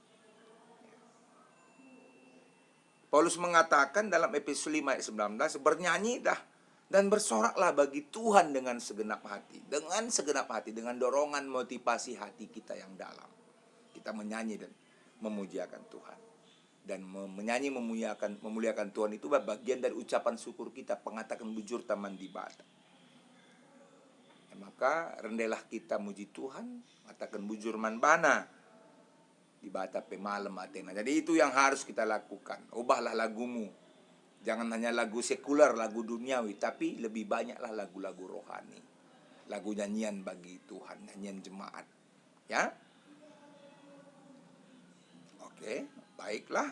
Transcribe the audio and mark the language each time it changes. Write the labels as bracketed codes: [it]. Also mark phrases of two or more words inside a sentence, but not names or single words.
[id] Paulus mengatakan dalam Efesus 5 ayat 19, bernyanyi dah dan bersoraklah bagi Tuhan dengan segenap hati. Dengan segenap hati, dengan dorongan motivasi hati kita yang dalam. Kita menyanyi dan memuliakan Tuhan. Dan menyanyi memuliakan Tuhan itu bagian dari ucapan syukur kita, [btx] pengatakan bujur taman di bata. [id] Ya, maka rendahlah kita muji Tuhan, katakan [btx] bujur man bana. Ibata pe malam Athena. [id] Jadi itu yang harus kita lakukan. Ubahlah lagumu. Jangan hanya lagu sekuler, lagu duniawi, tapi lebih banyaklah lagu-lagu rohani. Lagu nyanyian bagi Tuhan, nyanyian jemaat. Ya. Oke, baiklah.